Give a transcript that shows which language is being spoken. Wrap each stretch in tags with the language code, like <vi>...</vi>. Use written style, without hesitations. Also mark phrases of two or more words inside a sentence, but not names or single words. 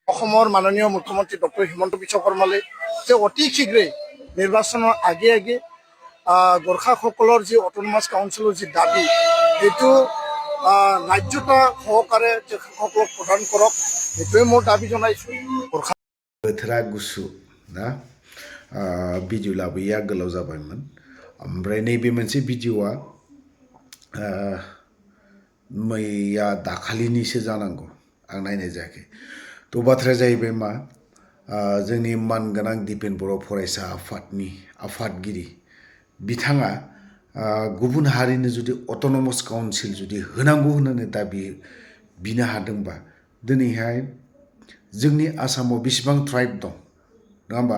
<as>অসমৰ মাননীয় মুখ্যমন্ত্ৰী ডক্টৰ হিমন্ত বিশ্ব শৰ্মালৈ যে অতি শীঘ্ৰেই নিৰ্বাচনৰ আগে আগে গোৰ্খাসকলৰ যি অট'নমাছ কাউন্সিলৰ যি দাবী সেইটো ন্যায্যতা সহকাৰে তেখেতসকলক প্ৰদান কৰক, সেইটোৱে মোৰ দাবী জনাইছোঁ।</as> <brx>बोथोरा गुसु ना भिडिअ लाबोयैया गोलाव जाबायमोन। ओमफ्राय नैबे मोनसे भिडिअआ मैया दाखालिनिसो जानांगौ, आं नायनाय जायाखै। थ' बाथ्राया जाहैबाय मा, जोंनि मानगोनां दिपेन बर' फरायसा आफादनि आफादगिरि बिथाङा गुबुन हारिनो जुदि</brx> <en>autonomous council</en> <brx>जुदि होनांगौ होननानै दाबि बिनो हादोंबा दिनैहाय जोंनि आसामाव बेसेबां ट्राइब दं नङा होमबा?</brx>